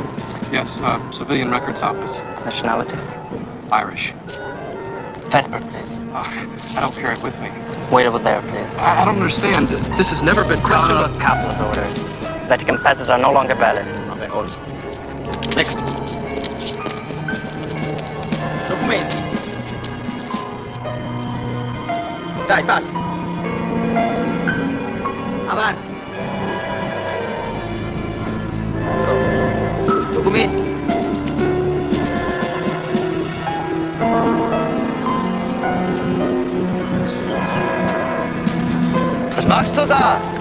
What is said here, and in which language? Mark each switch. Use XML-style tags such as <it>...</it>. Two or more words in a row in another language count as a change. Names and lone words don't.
<en>Yes, civilian records office. Nationality? Irish. Passport, please. I don't carry it with me. Wait over there, please. I don't understand. This has never been questioned. No, Capital's orders. Vatican passes are no longer valid. Okay, hold on. Next.</en> <it>Documenti. Dai, passi. Avanti. Documenti.</it> <de>Was machst du da?</de>